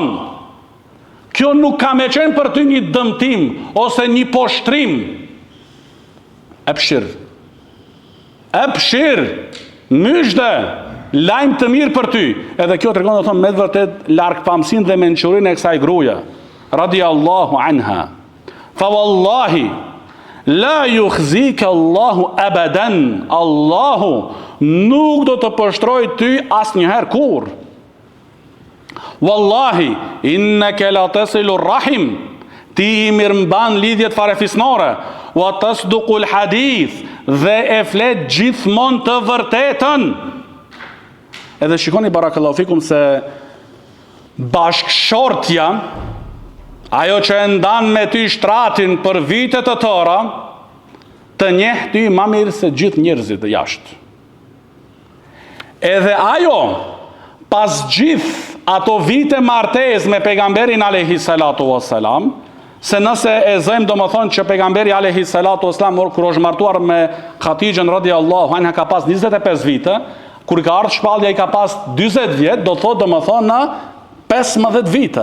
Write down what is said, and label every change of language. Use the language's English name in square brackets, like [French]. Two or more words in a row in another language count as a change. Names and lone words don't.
[Albanian] Kjo nuk ka me qenë për ty një dëmtim ose një poshtrim. Epshir, myshde, lajmë të mirë për ty. Edhe kjo tregon do thonë me vërtet largpamësinë dhe mençurinë e kësaj gruaje [Arabic] رضي الله عنها. فوالله لا يخزيك الله أبدا. [Albanian] Allahu nuk do të pështroj ty asnjëherë kur. [Arabic] والله إنك لتصل الرحم. [Albanian] Ti i mirëmban lidhjet farefisnore, [Arabic] وتصدق الحديث, [Albanian] dhe e flet gjithmonë të vërtetën. Edhe shikoni [Arabic] بارك الله فيكم [Albanian] se bashkëshortja, ajo që e ndan me ty shtratin për vite të tëra, të njeh ty ma mirë se gjithë njerëzit e jashtë. Edhe ajo, pas gjithë ato vite martesë me pejgamberin [Arabic] عليه الصلاة والسلام, [Albanian] se nëse e zëjmë do më thonë që pejgamberi [Arabic] عليه الصلاة والسلام, [Albanian] kur është martuar me Hatixhën [Arabic] رضي الله عنها [Albanian] ka pas 25 vite, kur ka ardhur shpallja i ka pas 40 vjet, do thotë do më thonë në 15 vite.